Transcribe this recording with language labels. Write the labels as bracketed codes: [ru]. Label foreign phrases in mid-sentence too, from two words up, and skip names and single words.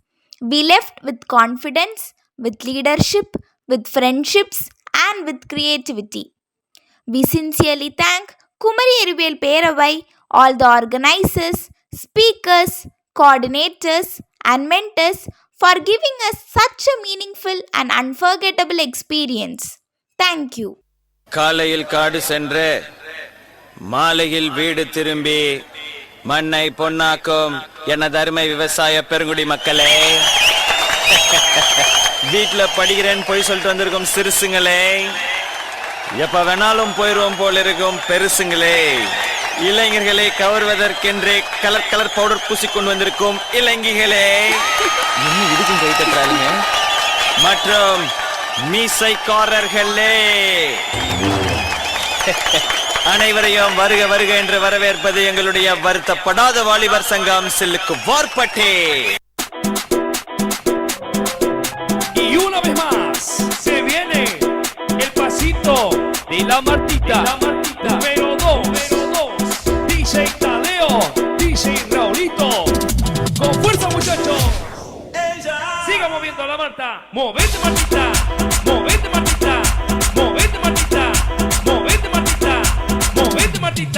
[en] We left with confidence, with leadership, with friendships, and with creativity. We sincerely thank Kumari Erivel Peravai, all the organizers, speakers, coordinators, and mentors for giving us such a meaningful and unforgettable experience. Thank you. [ta] காலையில் காடு சென்று மாலையில் வீடு திரும்பி மண்ணை பொன்னாக்கும் எனது அருமை விவசாய பெருங்குடி மக்களே, வீட்டுல படிக்கிறேன்னு போய் சொல்லிட்டு வந்திருக்கும் சிறுசுங்களே, எப்ப வேணாலும் போயிருவோம் போல இருக்கும் பெருசுங்களே, இளைஞர்களை கவர்வதற்கென்றே [en] color color powder [ta] பூசிக்கொண்டு வந்திருக்கும் இளைஞர்களே, இன்னும் இதுக்கும் கை தட்டுறாங்க, மற்றும் மீசைக்காரர்களே, அனைவரையும் வருக வருக என்று வரவேற்பது எங்களுடைய வருத்தப்படாத வாலிபர் சங்கம் சில்லுக்கு வார்பட்டே. [es] Y una vez más se viene el pasito de la Martita, número 2, DJ Tadeo, DJ Raulito, con fuerza muchachos, siga moviendo la Marta, movete Martita, movete Martita, movete Martita, movete Martita, movete Martita.